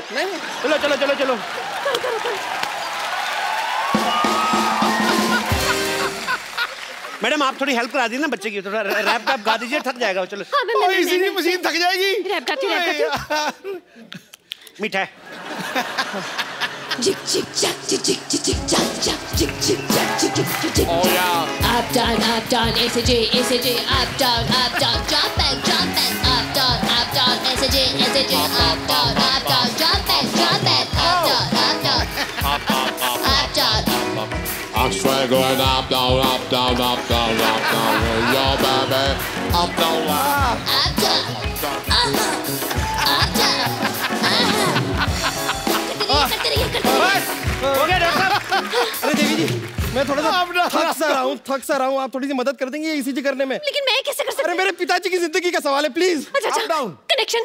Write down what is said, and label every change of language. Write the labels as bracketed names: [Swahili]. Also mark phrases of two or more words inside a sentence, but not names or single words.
[Hindi] चलो चलो चलो चलो। मैडम, आप थोड़ी हेल्प करा दी ना बच्चे की, थोड़ा रैप गा दीजिए, थक जाएगा। चलो। [English] ECG machine [Hindi] थक जाएगी। मीठा है। [English] Jig jig jack jig jig jig jig jack jack jig jig jack jig jig jig jig. Oh yeah. Up down SAJ SAJ up down jump back up down SAJ up down jump back up down. I'm straight going up down, yo baby, up down. [Hindi] बस हो गया डॉक्टर साहब। अरे देवी जी, मैं थोड़ा सा थक सा रहा हूँ, आप थोड़ी सी मदद कर देंगे ईसीजी करने में? लेकिन मैं कैसे कर सकती? अरे मेरे पिताजी की जिंदगी का सवाल है, प्लीज। अच्छा, डाउन कनेक्शन